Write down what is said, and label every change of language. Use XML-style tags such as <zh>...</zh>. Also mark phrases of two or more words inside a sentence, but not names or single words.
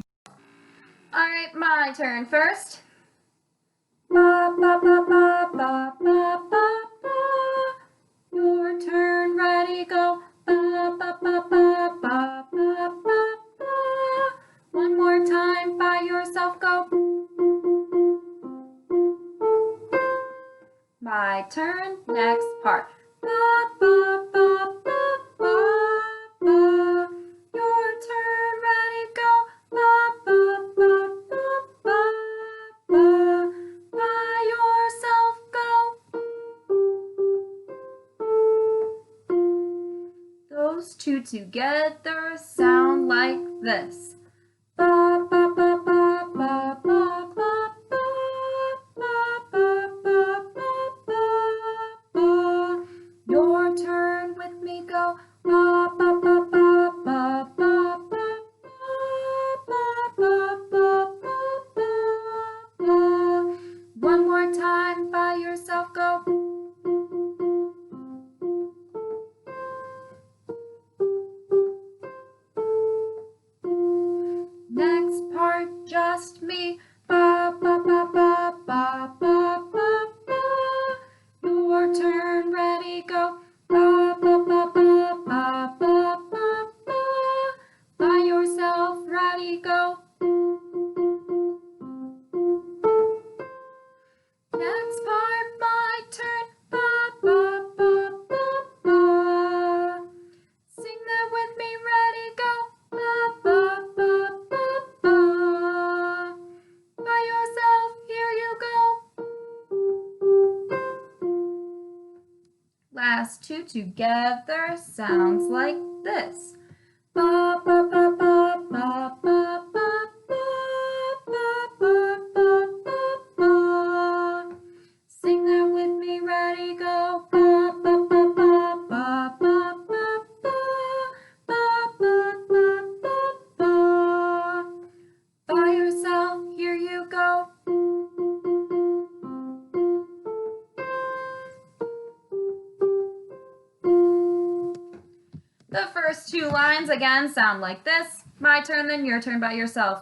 <en>All right, my turn first. Ba, ba, ba, ba, ba, ba, ba, ba. Your turn, ready, go. Ba, ba, ba, ba, ba, ba, ba, ba. One more time, by yourself, go. My turn, next part. Ba, ba, ba, ba, ba, ba. Your turn, ready, go. Ba, ba, ba, ba, ba, ba. By yourself, go. Those two together sound like this. Ba, ba, ba, ba, ba, ba, ba, ba, ba, ba, ba, ba, ba. Your turn, with me, go. Ba, ba, ba, ba, ba, ba, ba, ba, ba, ba, ba, ba. One more time, by yourself, go. Next part, just me. Ba, ba, ba, ba, ba, ba, ba, ba. Your turn, ready, go. Ba, ba, ba, ba, ba, ba, ba, ba. By yourself, ready, go. Next part, my turn. Ba, ba, ba, ba, ba. Sing that with me, ready, go. Ba, ba, ba, ba, ba. By yourself, here you go. Last two together sounds like this. Ba, ba, ba, ba, ba, ba, ba, ba, ba, ba, ba, ba, ba. Sing that with me, ready, go. Ba, ba, ba, ba, ba, ba, ba, ba, ba, ba, ba, ba, ba. By yourself, here you go. The first two lines again sound like this. My turn, then your turn by yourself.</en>